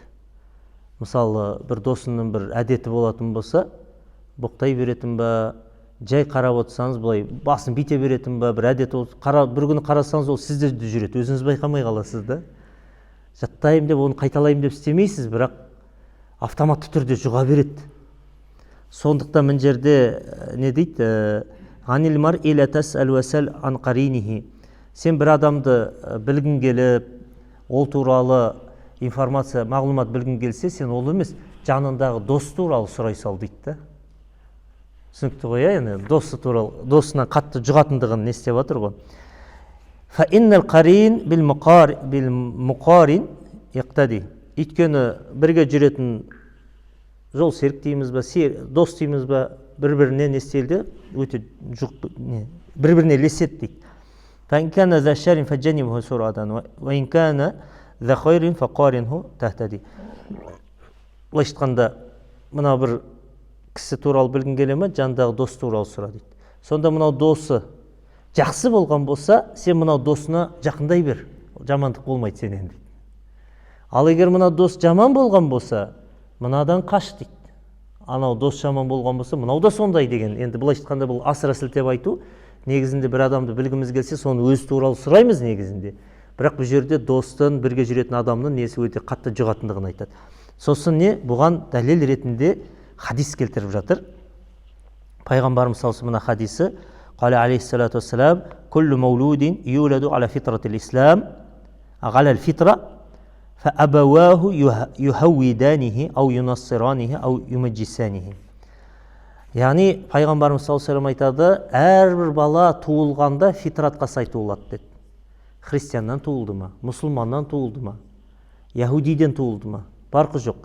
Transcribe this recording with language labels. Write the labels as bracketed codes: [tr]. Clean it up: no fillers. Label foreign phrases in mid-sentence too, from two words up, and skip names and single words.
[kk] Мысалы, бір досының бір әдеті болатын болса, боқтай беретін ба, жай қарап отырсаңыз, былай басын бите беретін ба, бір әдеті бір күні қарасаңыз, ол сізде жүреді, өзіңіз байқамай қаласыз да. Жаттайым деп, оны қайталайым деп істемейсіз, бірақ автоматты түрде жұға береді. Сондықтан мына жерде не дейді? [ar] عن المرء لا تسأل وسل عن قرينه. [kk] Сен бір адамды білгің келіп, ол туралы информация, мағлұмат білгің келсе, сен ол емес, жанындағы дос туралы сұрай сал дейді. Түсінікті ғой, яғни досы туралы, досына қатты жұғатындығын не істеп жатыр ғой. [ar] فإن القرين بالمقارن يقتدي. [kk] Өйткені бірге жүретін жол серік дейміз ба, дос дейміз ба, бір-біріне не істелді, өте бір-біріне лесет дейді. [ar] فإن كان ذا شر فجنبه سرعة وإن كان ذا خير فقارنه تهتدي. [kk] Былайша айтқанда, мына бір кісі туралы білгің келе ме, жандағы дос туралы сұра дейді. Сонда мынау досы жақсы болған болса, сен мынау досына жақындай бер, жамандық болмайды сенен дейді. Ал егер мына дос жаман болған болса, мынадан қаш дейді. Анау дос жаман болған болса, мынау да сондай деген. Енді былайша айтқанда бұл асыра сілтеп айту. Негізінде бір адамды білгіміз келсе, соны өз туралы сұраймыз негізінде. Бірақ бұл жерде достың, бірге жүретін адамның несі өте қатты жұғатындығын айтады. Сосын не? Бұған дәлел ретінде хадис келтіріп жатыр. Пайғамбарымыз салсы мына хадисі. [ar] قال عليه الصلاة والسلام، «كل مولود يولد على فطرة الإسلام، على الفطرة، فأبواه يهودانه، أو ينصرانه، أو يمجسانه». [kk] Яғни, пайғамбарымыз [ar] صلى الله عليه [kk] айтады, әрбір бала туылғанда фитратқа сай туылады деді. Христианнан туылды ма, мұсылманнан туылды ма, яһудиден туылды ма, барқы жоқ.